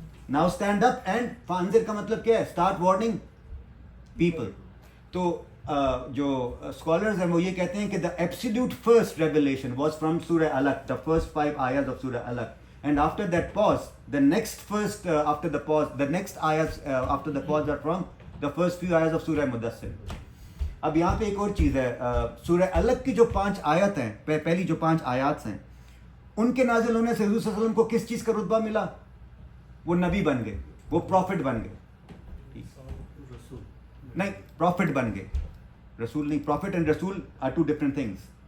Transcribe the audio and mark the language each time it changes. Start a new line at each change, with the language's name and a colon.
English: Now stand up and
Urdu: فانذر کا مطلب کیا ہے؟
English: Start warning people.
Urdu: تو جو اسکالرز ہیں وہ یہ کہتے ہیں کہ
English: the absolute first revelation was from سورہ الگ, the first 5 ayahs of سورہ الگ. And after that pause, the next first after the pause, the next ayahs after the pause are from the first few ayahs of سورہ مدثر.
Urdu: اب یہاں پہ ایک اور چیز ہے، سورہ الگ کی جو 5 آیت ہیں، پہلی جو 5 آیات ہیں، ان کے نازل ہونے سے حضور صلی اللہ علیہ وسلم کو کس چیز کا رتبہ ملا؟ وہ نبی بن گئے، وہ پروفٹ بن گئے. نہیں، پروفٹ بن گئے، رسول نہیں.
English: Prophet and رسول are 2 different things.